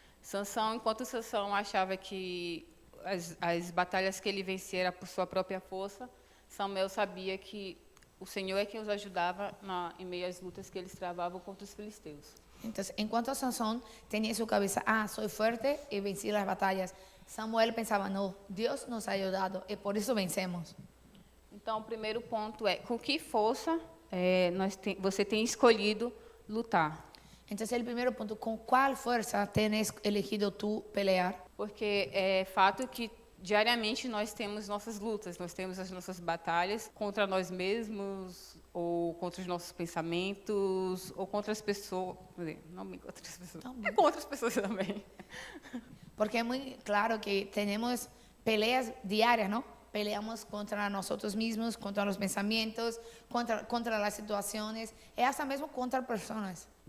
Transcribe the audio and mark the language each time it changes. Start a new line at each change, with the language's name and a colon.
Portuguese: Sansão, enquanto Sansão achava que as batalhas que ele vencia era por sua própria força, Samuel sabia que o Senhor é quem os ajudava em meio às lutas que eles travavam contra os filisteus. Então, enquanto Sansão tinha em sua cabeça: sou forte e venci as batalhas, Samuel pensava: não, Deus nos ha ajudado e por isso vencemos. Então, o primeiro ponto é: com que força você tem escolhido lutar?
Spanish: Entonces el primer punto, ¿con cuál fuerza tienes elegido tú pelear?
Portuguese: Porque é fato que diariamente nós temos nossas lutas, nós temos as nossas batalhas contra nós mesmos, ou contra os nossos pensamentos, ou contra as pessoas. Não bem contra as pessoas. É contra as pessoas também.
Spanish: Porque es muy claro que tenemos peleas diarias, ¿no? Peleamos contra nosotros mismos, contra los pensamientos, contra las situaciones, y hasta mesmo contra personas.